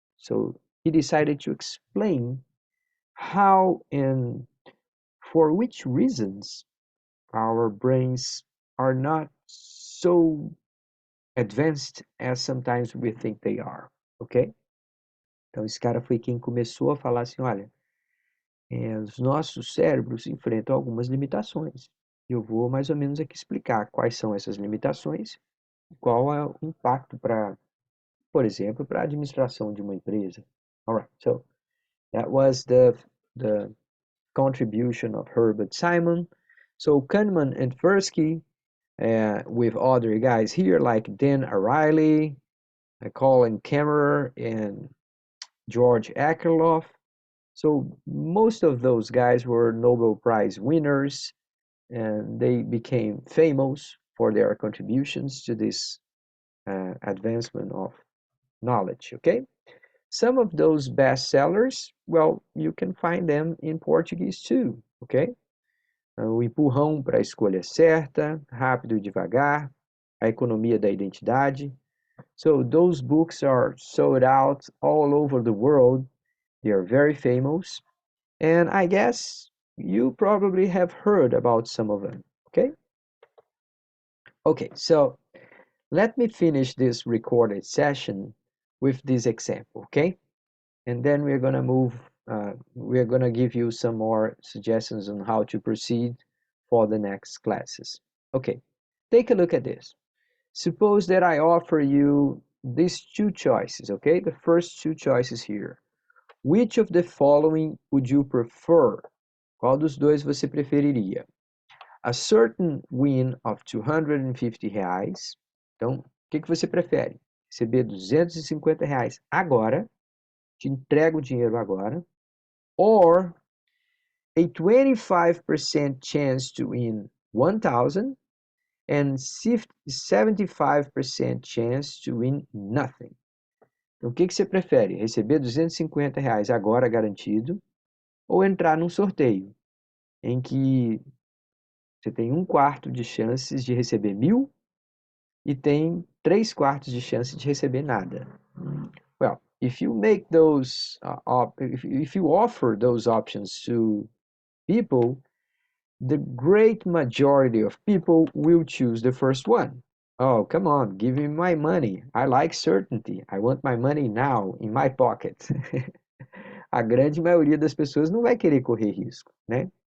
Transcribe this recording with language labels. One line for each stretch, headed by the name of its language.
English: So he decided to explain how and for which reasons our brains are not so advanced as sometimes we think they are, ok?
Portuguese: Então esse cara foi quem começou a falar assim, olha, os nossos cérebros enfrentam algumas limitações. Eu vou mais ou menos aqui explicar quais são essas limitações e qual é o impacto para, por exemplo, para a administração de uma empresa.
English: Alright, so that was the contribution of Herbert Simon. So Kahneman and Tversky, with other guys here like Dan Ariely, Colin Kammerer, and George Akerlof. So most of those guys were Nobel Prize winners, and they became famous for their contributions to this advancement of knowledge, okay? Some of those bestsellers, well, you can find them in Portuguese too, okay?
Portuguese: O Empurrão para a Escolha Certa, Rápido e Devagar, A Economia da Identidade.
English: So those books are sold out all over the world. They are very famous. And I guess you probably have heard about some of them, okay? Okay, so let me finish this recorded session with this example, okay? And then we're gonna we're gonna give you some more suggestions on how to proceed for the next classes. Okay, take a look at this. Suppose that I offer you these two choices, okay? The first two choices here. Which of the following would you prefer?
Portuguese: Qual dos dois você preferiria?
English: A certain win of 250 reais.
Portuguese: Então, o que você prefere? Receber 250 reais agora, te entrego o dinheiro agora,
English: or a 25% chance to win 1,000 and 75% chance to win nothing.
Portuguese: Então, o que você prefere? Receber 250 reais agora garantido ou entrar num sorteio em que Você tem 1/4 de chances de receber 1.000 e tem 3/4 de chance de receber nada.
English: Well, if you make those, if you offer those options to people, the great majority of people will choose the first one. Oh, come on, give me my money. I like certainty. I want my money now, in my pocket.
Portuguese: A grande maioria das pessoas não vai querer correr risco, né?